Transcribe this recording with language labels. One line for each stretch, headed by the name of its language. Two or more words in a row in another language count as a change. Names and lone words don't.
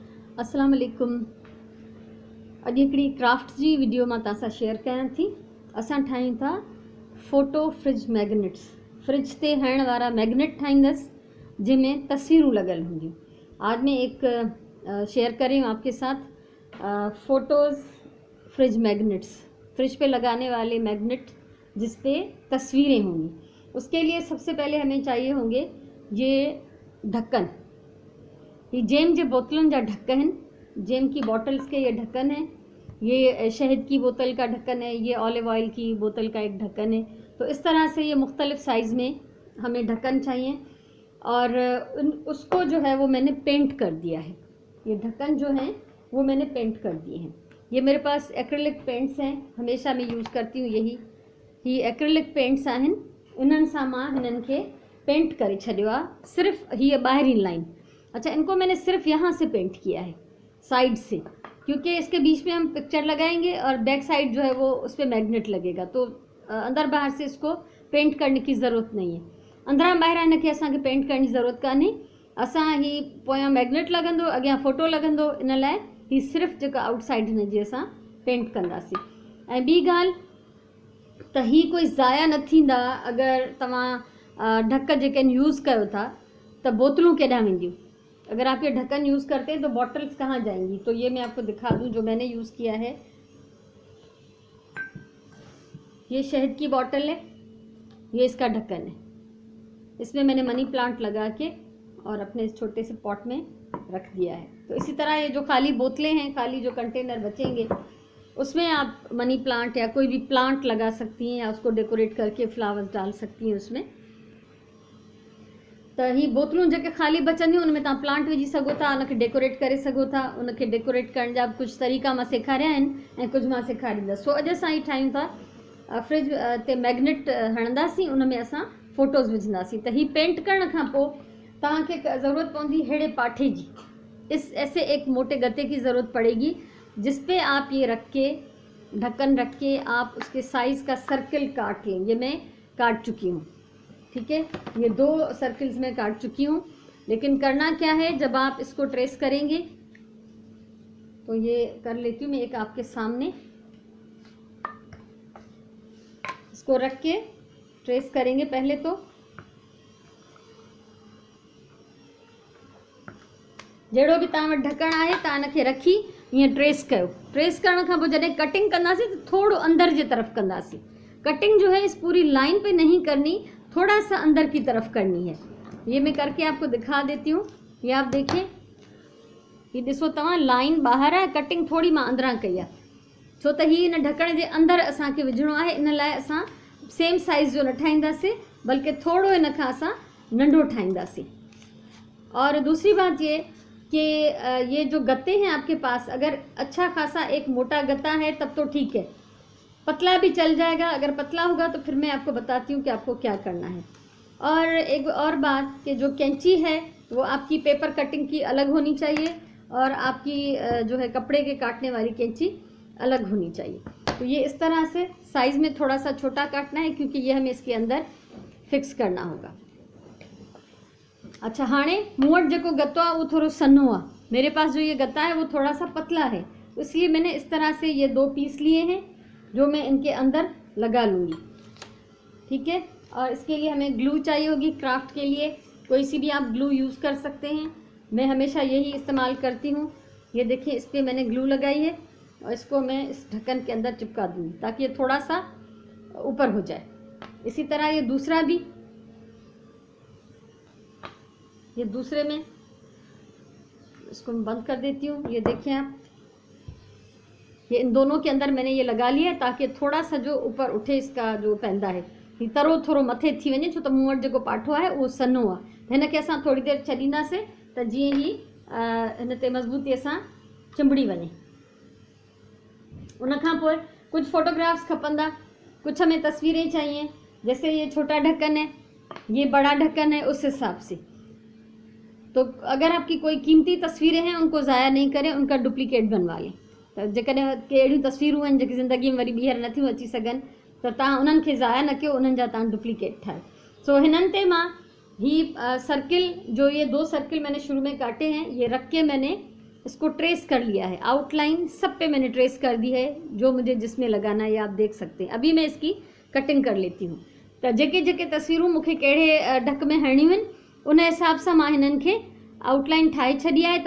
Arabic: السلام عليكم.
Sindhi: अॼु हिकिड़ी क्राफ्ट जी वीडियो मां तव्हां सां शेयर कयां थी। असां ठाहियूं था फ़ोटो फ्रिज मैग्नेट्स। फ्रिज ते हणण वारा मैग्नेट ठाहींदसि जंहिंमें तस्वीरूं लॻल हूंदियूं।
Hindi: आज मैं एक शेयर कर रही हूँ आपके साथ फ़ोटोज़ फ्रिज मैग्नेट्स, फ्रिज पे लगाने वाले मैग्नेट जिस पे तस्वीरें होंगी। उसके लिए सबसे पहले हमें चाहिए होंगे ये ढक्कन। ये
Sindhi: जेम जे बोतलों जा
Hindi: ढक्कन हैं, जेम की बॉटल्स के ये ढक्कन है। ये शहद की बोतल का ढक्कन है, ये ऑलिव ऑयल की बोतल का एक ढक्कन है। तो इस तरह से ये मुख्तलिफ़ साइज़ में हमें ढक्कन चाहिए और उसको जो है वो मैंने पेंट कर दिया है। ये ढक्कन जो हैं वो मैंने पेंट कर दिए हैं। ये मेरे पास एक्रेलिक पेंट्स हैं, हमेशा मैं यूज़ करती हूँ यही।
Sindhi: ये एक्रेलिक पेंट्स आहिनि, इन्हनि सां मां हिननि खे पेंट करे छॾियो आहे। सिर्फ़ु हीअ ॿाहिरीं लाइन।
Hindi: अच्छा, इनको मैंने सिर्फ यहाँ से पेंट किया है, साइड से, क्योंकि इसके बीच में हम पिक्चर लगाएंगे और बैक साइड जो है वो उस पर मैग्नेट लगेगा, तो अंदर बाहर से इसको पेंट करने की ज़रूरत नहीं है।
Sindhi: अंदरां ॿाहिरां हिनखे असांखे पेंट करण जी ज़रूरत कान्हे। असां ही पोयां मैग्नेट लॻंदो, अॻियां फ़ोटो लॻंदो, इन लाइ ही सिर्फ़ु जेको आउटसाइड हिन जी असां पेंट कंदासीं। ऐं ॿी ॻाल्हि त ही कोई ज़ाया न थींदा। अगरि तव्हां ढक जेके यूज़ कयो था त बोतलूं केॾांहुं वेंदियूं।
Hindi: अगर आप ये ढक्कन यूज़ करते हैं तो बॉटल्स कहाँ जाएंगी। तो ये मैं आपको दिखा दूं जो मैंने यूज़ किया है। ये शहद की बॉटल है, ये इसका ढक्कन है। इसमें मैंने मनी प्लांट लगा के और अपने इस छोटे से पॉट में रख दिया है। तो इसी तरह ये जो खाली बोतलें हैं, खाली जो कंटेनर बचेंगे, उसमें आप मनी प्लांट या कोई भी प्लांट लगा सकती हैं या उसको डेकोरेट करके फ्लावर्स डाल सकती हैं उसमें।
Sindhi: त ही बोतलूं जेके ख़ाली बचंदियूं उनमें तव्हां प्लांट विझी सघो था, उनखे डेकोरेट करे सघो था। उनखे डेकोरेट करण जा कुझु तरीक़ा मां सेखारिया आहिनि ऐं कुझु मां सेखारींदसि। सो अॼु असां ही ठाहियूं था फ्रिज ते मैग्नेट हणंदासीं, उन में असां फ़ोटोज़ विझंदासीं। त ही पेंट करण खां पोइ तव्हांखे ज़रूरत पवंदी अहिड़े पाठे जी।
Hindi: ऐसे एक मोटे गत्ते की ज़रूरत पड़ेगी जिस पे आप ये रख के, ढक्कन रख के आप उसके साइज़ का सर्कल काट लें। ये मैं काट चुकी हूँ, ठीक है। ये 2 सर्कल्स में काट चुकी हूँ। लेकिन करना क्या है, जब आप इसको ट्रेस करेंगे तो ये कर लेती हूँ मैं एक आपके सामने। इसको रख के ट्रेस करेंगे पहले तो।
Sindhi: जहिड़ो बि तव्हां वटि ढकण आहे तव्हां हिनखे रखी ईअं ट्रेस कयो। ट्रेस करण खां पोइ जॾहिं कटिंग कंदासीं तो थोड़ो अंदर जी तरफ कंदासीं।
Hindi: कटिंग जो है इस पूरी लाइन पे नहीं करनी, थोड़ा सा अंदर की तरफ करनी है। ये मैं करके आपको दिखा देती हूँ। ये आप देखिए,
Sindhi: ये ॾिसो तव्हां, लाइन ॿाहिरि आहे, कटिंग थोड़ी मां अंदरां कई आहे, छो त हीअ हिन ढकण जे अंदरि असांखे विझणो आहे। इन लाइ असां सेम साइज़ जो न ठाहींदासीं, बल्कि थोड़ो हिन खां असां नंढो ठाहींदासीं।
Hindi: और दूसरी बात ये कि ये जो गत्ते हैं आपके पास, अगर अच्छा खासा एक मोटा गत्ता है तब तो ठीक है, पतला भी चल जाएगा। अगर पतला होगा तो फिर मैं आपको बताती हूँ कि आपको क्या करना है। और एक और बात कि जो कैंची है वो आपकी पेपर कटिंग की अलग होनी चाहिए और आपकी जो है कपड़े के काटने वाली कैंची अलग होनी चाहिए। तो ये इस तरह से साइज़ में थोड़ा सा छोटा काटना है क्योंकि ये हमें इसके अंदर फिक्स करना होगा। अच्छा,
Sindhi: हाणे मूं वटि जेको गत्तो आहे वो थोड़ो सन्नो आहे।
Hindi: मेरे पास जो ये गत्ता है वो थोड़ा सा पतला है, तो इसलिए मैंने इस तरह से ये 2 पीस लिए हैं जो मैं इनके अंदर लगा लूँगी, ठीक है। और इसके लिए हमें ग्लू चाहिए होगी। क्राफ्ट के लिए कोई सी भी आप ग्लू यूज़ कर सकते हैं, मैं हमेशा यही इस्तेमाल करती हूँ। ये देखिए, इस पर मैंने ग्लू लगाई है और इसको मैं इस ढक्कन के अंदर चिपका दूँगी ताकि ये थोड़ा सा ऊपर हो जाए। इसी तरह ये दूसरा भी, ये दूसरे में इसको मैं बंद कर देती हूँ। ये देखिए आप, ये इन दोनों के अंदर मैंने ये लगा लिया ताकि थोड़ा सा जो ऊपर उठे इसका जो पैंदा है,
Sindhi: ही तरो थोड़ो मथे थी वञे, छो त मूं वटि जेको पाठो आहे उहो सन्नो आहे। हिनखे असां थोड़ी देरि छॾींदासीं त जीअं ही हिन ते मज़बूतीअ सां चिंबड़ी वञे। उन खां पोइ कुछ फोटोग्राफ्स खपंदा,
Hindi: कुछ हमें तस्वीरें चाहिए। जैसे ये छोटा ढक्कन है, ये बड़ा ढक्कन है, उस हिसाब से। तो अगर आपकी कोई कीमती तस्वीरें हैं उनको ज़ाया नहीं करें, उनका डुप्लीकेट बनवा लें।
Sindhi: त जेकॾहिं के अहिड़ियूं तस्वीरूं आहिनि जेकी ज़िंदगी में वरी ॿीहर नथियूं अची सघनि त तव्हां उन्हनि खे ज़ाया न कयो, उन्हनि जा तव्हां डुप्लीकेट ठाहियो। सो हिननि ते मां ही सर्किल,
Hindi: जो ये 2 सर्किल मैंने शुरू में काटे हैं, ये रख के मैंने इसको ट्रेस कर लिया है, आउटलाइन सब पे मैंने ट्रेस कर दी है जो मुझे जिसमें लगाना है, आप देख सकते हैं। अभी मैं इसकी कटिंग कर लेती हूँ।
Sindhi: तो जेके जेके तस्वीरूं मूंखे कहिड़े ढक में हणियूं आहिनि उन हिसाब सां मां हिननि खे आउटलाइन ठाहे छॾी आहे।